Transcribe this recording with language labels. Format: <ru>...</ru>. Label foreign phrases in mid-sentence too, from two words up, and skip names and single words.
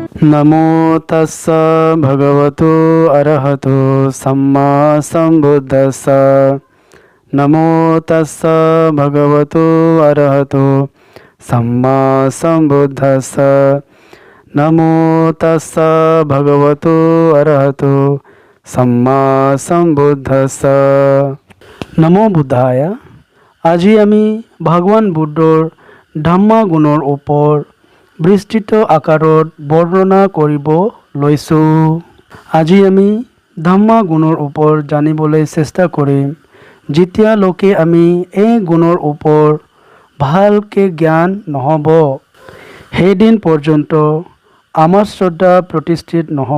<pi>नमो तस्स भगवतो अरहतो सम्मा सम्बुद्धस्स नमो तस्स भगवतो अरहतो सम्मा सम्बुद्धस्स नमो तस्स भगवतो अरहतो सम्मा सम्बुद्धस्स नमो बुद्धाय।</pi> <as>আজি আমি ভগৱান বুদ্ধৰ ধম্ম গুণৰ ওপৰ বিস্তৃত আকাৰত বৰ্ণনা কৰিব লৈছোঁ। আজি আমি ধম্ম গুণৰ ওপৰ জানিবলৈ চেষ্টা কৰিম। যেতিয়ালৈকে আমি এই গুণৰ ওপৰ ভালকৈ জ্ঞান নহ'ব সেইদিন পৰ্যন্ত আমাৰ শ্ৰদ্ধা প্ৰতিষ্ঠিত নহ'ব।</as>